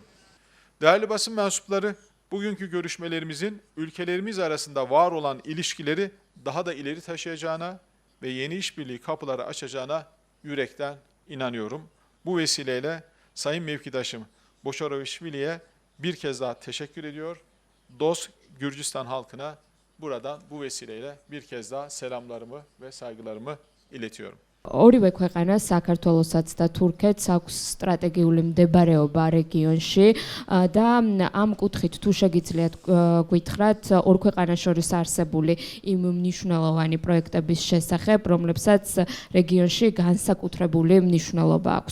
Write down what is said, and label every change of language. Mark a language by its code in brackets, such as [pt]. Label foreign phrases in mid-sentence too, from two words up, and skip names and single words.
[tr] Değerli basın mensupları, bugünkü görüşmelerimizin ülkelerimiz arasında var olan ilişkileri daha da ileri taşıyacağına ve yeni işbirliği kapıları açacağına yürekten inanıyorum. Bu vesileyle Sayın Mevkidaşım Boşarovişvili'ye bir kez daha teşekkür ediyor. Dost Gürcistan halkına buradan bu vesileyle bir kez daha selamlarımı ve saygılarımı iletiyorum. [ka] ორივე ქვეყანა საქართველოსაც და თურქეთს აქვს სტრატეგიული მდებარეობა რეგიონში და ამ კუთხით თუ შეგიძლიათ გითხრათ ორ ქვეყანას შორის არსებული იმ მნიშვნელოვანი პროექტების შესახებ, რომლებსაც რეგიონში განსაკუთრებული მნიშვნელობა აქვს.